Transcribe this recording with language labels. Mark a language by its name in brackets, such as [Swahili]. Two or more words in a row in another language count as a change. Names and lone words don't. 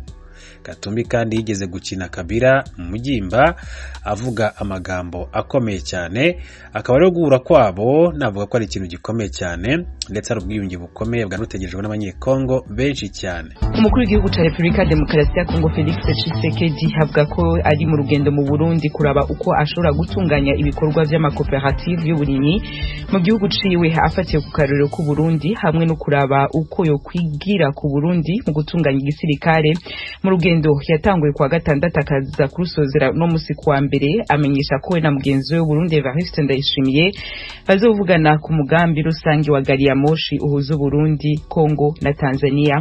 [Rundi] Katumbi kandi yigeze gukina Kabila mu mugimba avuga amagambo akomeye cyane, akaba rero guhura kwabo navuga ko ari ikintu gikomeye cyane ndetse ari ubwiyunge bukomeye bwanutegerejwe n'abanyekongo benshi cyane. Umukuru w'igihugu cya Repubulika ya Demokarasi ya Kongo Felix Tshisekedi avuga ko ari mu rugendo mu Burundi kuraba uko ashobora gutunganya ibikorwa by'amakoperative y'uburimyi mu gihugu ciwe, afatiye ku karero ku Burundi hamwe no kuraba uko yo kwigira ku Burundi mu gutunganya igisirikare. Mu rugendo yatanguye kwa gatandatu akaza kurusozera no musi kwa mbere, amenyesha ko we na mugenzi we Burundi Evariste Ndayishimiye bazovugana ku mugambi rusange wa gari ya moshi uhuza Burundi, Kongo na Tanzania.